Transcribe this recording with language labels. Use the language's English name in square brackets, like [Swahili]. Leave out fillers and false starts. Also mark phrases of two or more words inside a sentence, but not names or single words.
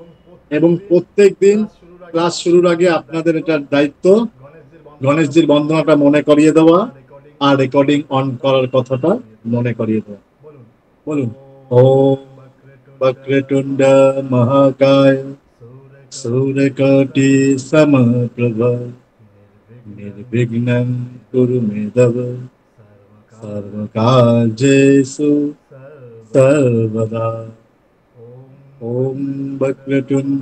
[Bangla] এবং প্রত্যেকদিন প্রত্যেক দিন ক্লাস ক্লাস শুরুর শুরুর আগে আগে আপনাদের আপনাদের দায়িত্ব এটার দায়িত্ব গণেশজির গণেশজির বন্দনাটা মনে বন্দনাটা করিয়ে মনে দেওয়া করিয়ে দেওয়া আর রেকর্ডিং আর অন রেকর্ডিং করার অন কথাটা করার কথাটা মনে করিয়ে দেওয়া। মনে করিয়ে দেওয়া। বলুন। বলুন। [Sanskrit] ওম ওম বক্রতুণ্ড বক্রতুণ্ড মহাকায় মহাকায় सूर्यकोटि सूर्यकोटि समप्रभ निर्विघ्नं निर्विघ्नं कुरु कुरु मे मे तव देव सर्वकार्येषु सर्वदा। सर्वदा। ॐ ॐ वक्रतुण्ड